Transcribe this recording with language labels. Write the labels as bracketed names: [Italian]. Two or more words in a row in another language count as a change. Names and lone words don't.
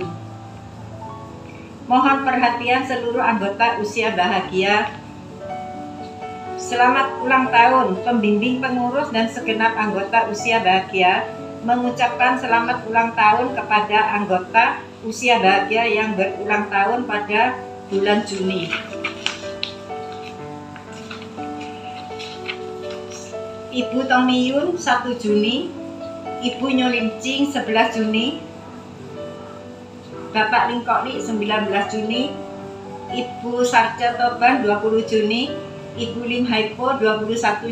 [Indonesian] Mohon perhatian seluruh anggota usia bahagia. Selamat ulang tahun pembimbing, pengurus, dan segenap anggota usia bahagia mengucapkan selamat ulang tahun kepada anggota usia bahagia yang berulang tahun pada bulan Juni. Ibu Tomiyun 1 Juni, Ibu Nyolincing 11 Juni, Bapak Lingkokli 19 Juni, Ibu Sarja Toban 20 Juni, Ibu Lim Haipo 21